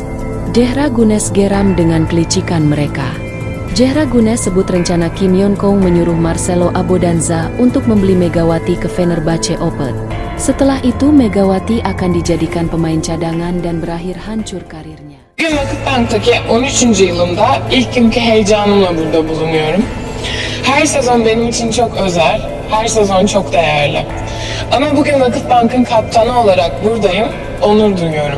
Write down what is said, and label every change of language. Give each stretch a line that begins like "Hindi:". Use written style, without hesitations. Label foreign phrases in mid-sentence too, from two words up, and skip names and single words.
Indonesian: Zehra Gunes geram dengan kelicikan mereka. Zehra Gunes sebut rencana Kim Yeon Kong menyuruh Marcelo Abodanza untuk membeli Megawati ke Fenerbahce Opet. Setelah itu Megawati akan dijadikan pemain cadangan dan berakhir hancur karirnya.
Turkish: Bugün Vakıfbank'taki 13. yılımda ilk günkü heyecanımla burada bulunuyorum. Her sezon benim için çok özel, her sezon çok değerli. Ama bugün Vakıfbank'ın kaptanı olarak buradayım, onur duyuyorum.